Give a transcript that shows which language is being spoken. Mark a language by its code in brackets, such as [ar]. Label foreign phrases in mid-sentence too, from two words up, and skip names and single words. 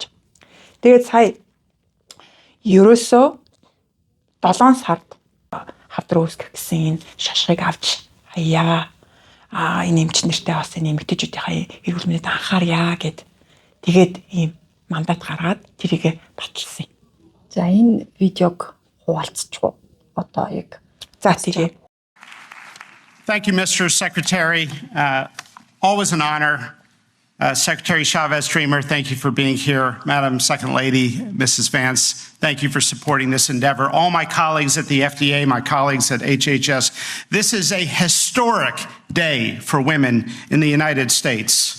[mn] Тэгээд сая ерөөсөө 7 сард хавдраа үүсгэх гэсэн энэ шашгыг авч хаяа. Энэ эмч нартай бас энэ эмэгтэйчүүдийн эрүүл мэндэд анхаарья гэд. Тэгээд ийм мандат гаргаад тэрийг баталсан юм. За энэ видеог хуваалцчихв. Одоо яг за тэгээ. [en] Thank you, Mr. Secretary. Always an honor. Secretary Chavez-Dreamer, thank you for being here. Madam Second Lady, Mrs. Vance, thank you for supporting this endeavor. All my colleagues at the FDA, my colleagues at HHS, this is a historic day for women in the United States.